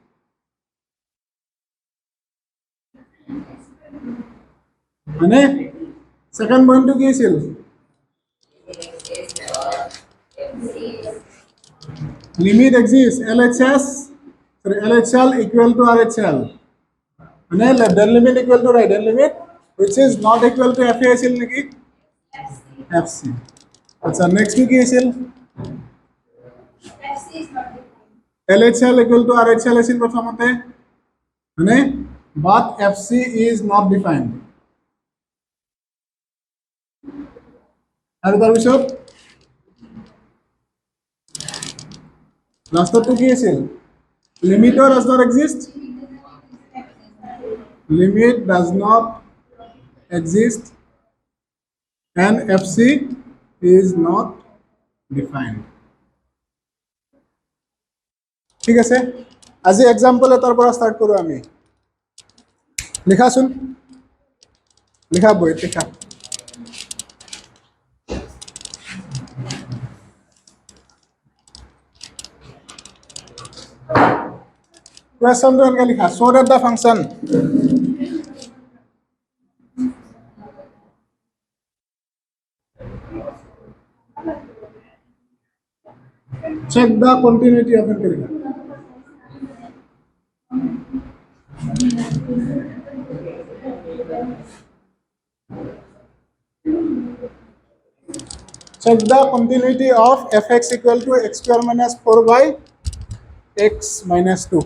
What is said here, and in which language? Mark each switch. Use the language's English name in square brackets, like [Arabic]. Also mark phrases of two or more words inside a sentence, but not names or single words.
[Assamese] হয়নে? ছেকেণ্ড পইণ্টটো কি আছিল? [English] limit exist, LHL equal to RHL. মানে left hand limit equal to right hand limit which is not equal to FA [Assamese] আছিল নেকি? FC. আচ্ছা নেক্সট কি আছিল? [English] LHL equal to RHL [Assamese] আছিল প্ৰথমতে, মানে [English] but FC is not defined. [Assamese] আৰু তাৰপিছত লাষ্টটো কি আছিল? [English] লিমিটৰ does not exist. Limit does not exist and FC is not defined. [Assamese] ঠিক আছে, আজি এক্সাম্পল এটাৰ পৰা ষ্টাৰ্ট কৰোঁ আমি। লিখাচোন, লিখা বহীত লিখা। কুৱেশ্যনটো এনেকৈ লিখা, [English] show that the function check the continuity of [Assamese] এনেকৈ লিখা। [English] Check the continuity of fx equal to x square minus 4 by x minus 2.